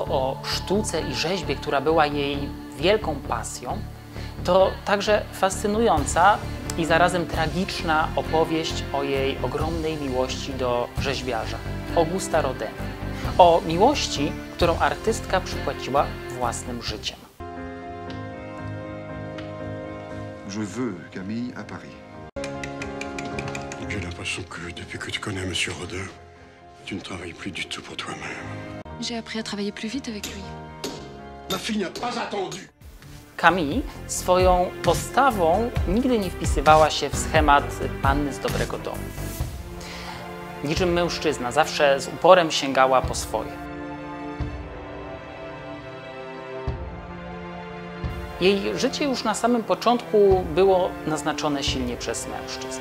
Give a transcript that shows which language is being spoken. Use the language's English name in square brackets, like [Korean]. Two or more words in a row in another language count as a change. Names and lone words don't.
[Polish] o sztuce i rzeźbie, która była jej wielką pasją, to także fascynująca i zarazem tragiczna opowieść o jej ogromnej miłości do rzeźbiarza, Augusta Rodina. O miłości, którą artystka przypłaciła własnym życiem. [French] Je veux Camille à Paris. J'ai l'impression que depuis que tu connais Monsieur Rodin, tu ne travailles plus du tout pour toi-même. J'ai appris à travailler plus vite avec lui. Ma fille n'a pas attendu. [Polish] Camille swoją postawą nigdy nie wpisywała się w schemat panny z dobrego domu. Niczym mężczyzna, zawsze z uporem sięgała po swoje. Jej życie już na samym początku było naznaczone silnie przez mężczyzn.